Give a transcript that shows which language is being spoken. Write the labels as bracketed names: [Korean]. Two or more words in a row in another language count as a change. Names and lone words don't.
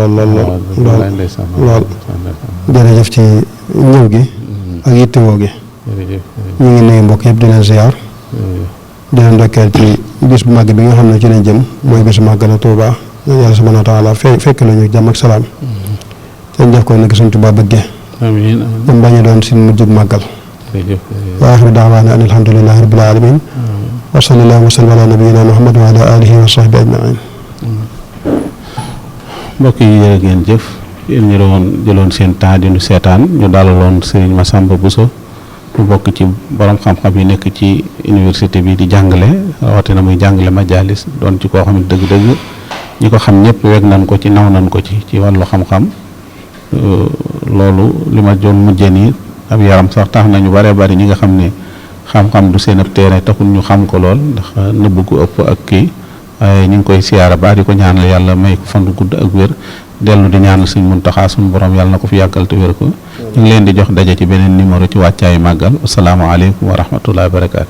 [Wolof] lool jërëjëf ci ñëw gi ak yittewoo gi ñu ngi nuyu mbokk yëpp di leen ziar di leen ndokkeel ci bis bu màgg bi nga xam ne ci lañ jëm mooy bisu màggal Tuuba yàlla [Arabic] سبحانه وتعالى [Wolof] fekk nañu jàmm ak salaam te def ko nekk suñ Tuuba bëggee dem bañ a doon suñ mujjug màggal [Arabic] وآخر دعوانا أن الحمد لله رب العالمين وصلى الله وسلم على نبينا محمد وعلى آله وصحبه أجمعين [Wolof] mbokk yi jërë ngeen jëf yéen ñu jëloon seen temps di nu seetaan ñu dalaloon Serigne Massamba Bousso mu bokk ci borom xam-xam yi nekk ci université bi di jàngale rawatina muy jàngale majalis doon ci koo xam ne dëgg-dëgg ñi ko xam ñëpp weg nañ ko ci naw nañ ko ci wàllu xam-xam loolu li ma doon mujjee nii ab yaram sax tax nañu bare bari ñi nga xam ne xam-xam du seen ab teere taxul ñu xam ko lool ndax nëbb gu ëpp ak kii waaye ñu ngi koy siyaara ba di ko ñaanal yàlla may ko fan gudd ak wér dellu di ñaanal Sëñ Muntaxa suñu borom yàlla na ko fi yàggal te wér ko ñu ngi leen di jox daje ci beneen numéro ci wàccaayu màggal [Arabic] السلام عليكم ورحمة الله وبركاته.